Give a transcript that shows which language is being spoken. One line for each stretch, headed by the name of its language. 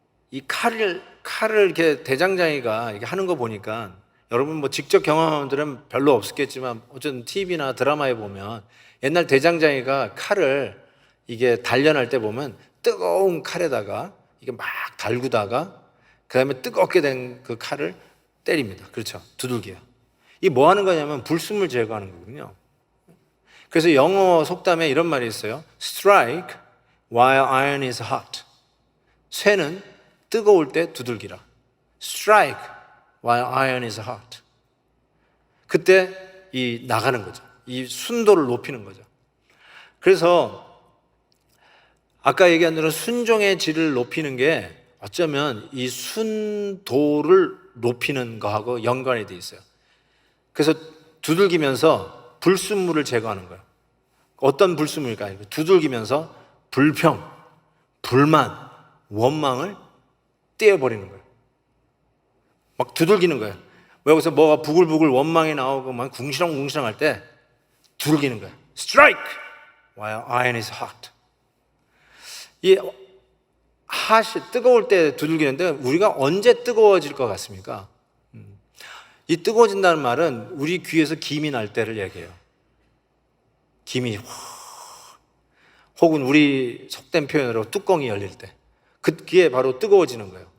Korean: 이 칼을 이렇게 대장장이가 이렇게 하는 거 보니까 여러분 뭐 직접 경험한 분들은 별로 없었겠지만 어쨌든 TV나 드라마에 보면 옛날 대장장이가 칼을 이게 단련할 때 보면 뜨거운 칼에다가 이게 막 달구다가 그 다음에 뜨겁게 된 그 칼을 때립니다. 그렇죠. 두들겨요. 이 뭐 하는 거냐면 불순물 제거하는 거거든요. 그래서 영어 속담에 이런 말이 있어요.
English: Strike while iron is hot.
Korean: 쇠는 뜨거울 때 두들기라.
English: Strike while iron is hot.
Korean: 그때 이 나가는 거죠. 이 순도를 높이는 거죠. 그래서 아까 얘기한 대로 순종의 질을 높이는 게 어쩌면 이 순도를 높이는 거하고 연관이 돼 있어요. 그래서 두들기면서 불순물을 제거하는 거예요. 어떤 불순물일까요? 두들기면서 불평, 불만, 원망을 떼어버리는 거예요. 막 두들기는 거예요. 왜 여기서 뭐가 부글부글 원망이 나오고 막 궁시렁궁시렁 할 때 두들기는 거예요.
English: Strike while iron is hot.
Korean: 이 핫이 뜨거울 때 두들기는데 우리가 언제 뜨거워질 것 같습니까? 이 뜨거워진다는 말은 우리 귀에서 김이 날 때를 얘기해요. 김이 혹은 우리 속된 표현으로 뚜껑이 열릴 때 그게 바로 뜨거워지는 거예요.